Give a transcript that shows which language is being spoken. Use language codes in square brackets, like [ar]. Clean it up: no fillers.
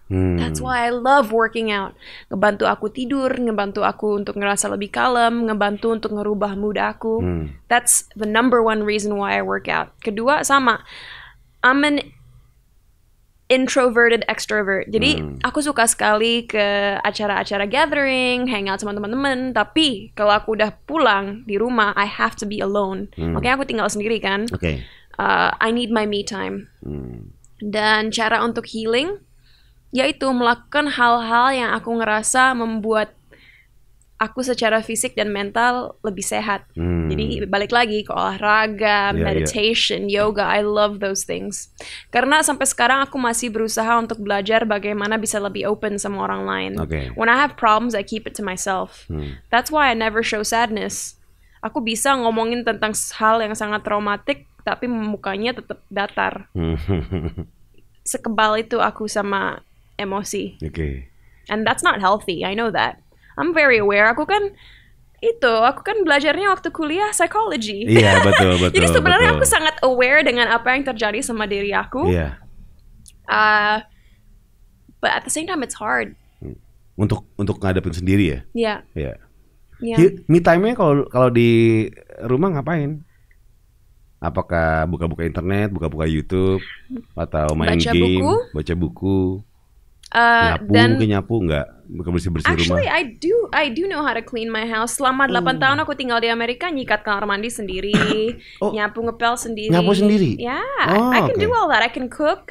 [en] That's why I love working out. [id] Ngebantu aku tidur, ngebantu aku untuk ngerasa lebih kalem, ngebantu untuk ngerubah mood aku. [en] That's the number one reason why I work out. [id] Kedua, sama. [en] I'm an introverted extrovert. [id] Jadi aku suka sekali ke acara-acara gathering, hangout sama teman-teman. Tapi kalau aku udah pulang di rumah, [en] I have to be alone. [id] Makanya aku tinggal sendiri kan. [en] I need my me time. [id] Dan cara untuk healing, yaitu melakukan hal-hal yang aku ngerasa membuat aku secara fisik dan mental lebih sehat. Jadi balik lagi ke olahraga, meditation, yoga, [en] I love those things. [id] Karena sampai sekarang aku masih berusaha untuk belajar bagaimana bisa lebih open sama orang lain. [en] When I have problems, I keep it to myself. That's why I never show sadness. [id] Aku bisa ngomongin tentang hal yang sangat traumatik, tapi mukanya tetap datar. Sekebal itu aku sama emosi. [en] And that's not healthy, I know that. I'm very aware. [id] Aku kan belajarnya waktu kuliah psychology. Iya, betul. Jadi sebenarnya aku sangat aware dengan apa yang terjadi sama diri aku. [en] But at the same time it's hard. [id] Untuk ngadepin sendiri ya. Iya. Me time-nya kalau di rumah ngapain? Apakah buka-buka internet, buka-buka YouTube, atau main game, baca buku? Nyapu nggak? Bukan bersih-bersih rumah. [en] Actually, I do know how to clean my house. [id] Selama 8 tahun aku tinggal di Amerika, nyikat kamar mandi sendiri, nyapu ngepel sendiri. Nyapu sendiri? [en] I can do all that. I can cook.